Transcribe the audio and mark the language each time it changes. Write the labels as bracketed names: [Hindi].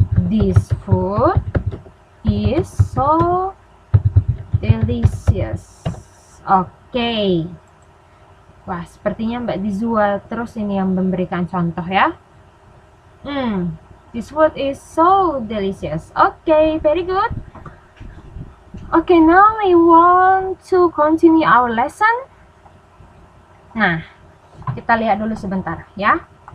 [English] This food is so delicious. [Indonesian] Oke. Wah, sepertinya Mbak Dizua terus ini yang memberikan contoh ya. [English] This food is so delicious. Okay, very good. Okay, now we want to continue our lesson. [Indonesian] Nah, kita lihat dulu sebentar ya.